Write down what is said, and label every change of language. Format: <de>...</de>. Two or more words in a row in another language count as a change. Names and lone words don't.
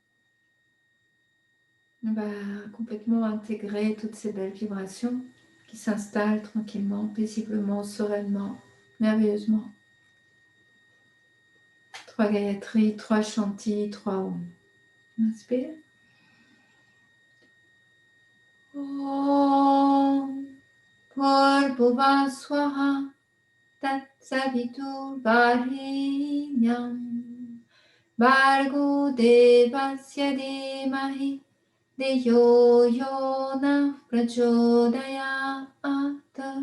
<fr>On va complètement intégrer toutes ces belles vibrations qui s'installent tranquillement, paisiblement, sereinement, merveilleusement. 3 Gayatri, 3 Shanti, 3 Om. Inspire.</fr> <sa>ॐ भूर्भुव स्वाहा तत् सवितुर् वरेण्यं भर्गो देवस्य धीमहि धियो यो नः प्रचोदयात्.</sa>